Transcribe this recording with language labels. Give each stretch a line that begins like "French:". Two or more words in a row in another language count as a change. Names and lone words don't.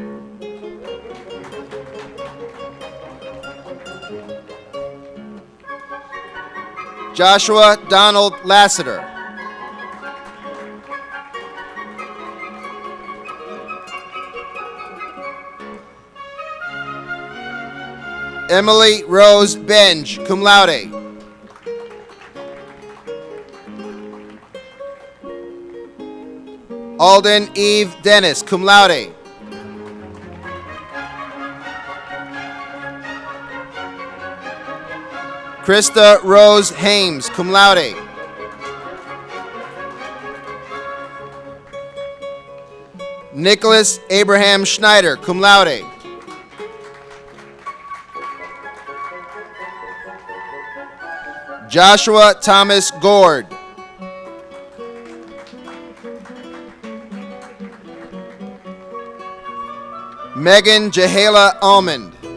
English: Joshua Donald Lassiter. Emily Rose Benge,
Latin: cum laude.
English: Alden Eve Dennis,
Latin: cum laude.
English: Krista Rose Hames,
Latin: cum laude.
English: Nicholas Abraham Schneider,
Latin: cum laude.
English: Joshua Thomas Gord. Megan Jahala Almond.